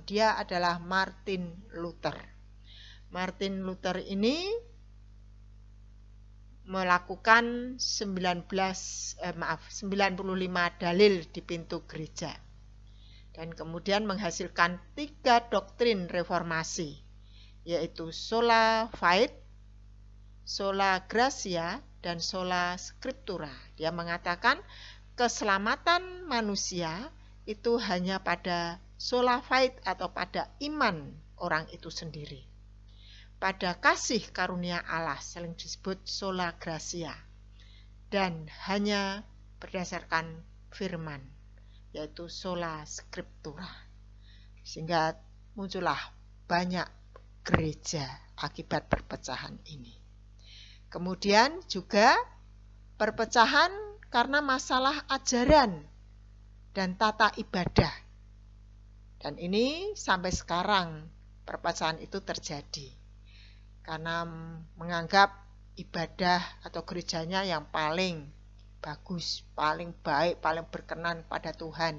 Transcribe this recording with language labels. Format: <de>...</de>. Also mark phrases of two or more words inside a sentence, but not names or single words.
<id>Dia adalah Martin Luther. Martin Luther ini melakukan 95 dalil di pintu gereja. Dan kemudian menghasilkan 3 doktrin reformasi, yaitu</id> <la>sola fide, sola gratia,</la> <id>dan</id> <la>sola scriptura.</la> <id>Dia mengatakan keselamatan manusia itu hanya pada</id> <la>sola fide</la> <id>atau pada iman orang itu sendiri. Pada kasih karunia Allah sering disebut</id> <la>sola gratia,</la> <id>dan hanya berdasarkan firman, yaitu</id> <la>sola scriptura.</la> <id>Sehingga muncullah banyak gereja akibat perpecahan ini. Kemudian juga perpecahan karena masalah ajaran dan tata ibadah. Dan ini sampai sekarang perpecahan itu terjadi karena menganggap ibadah atau gerejanya yang paling bagus, paling baik, paling berkenan pada Tuhan.</id>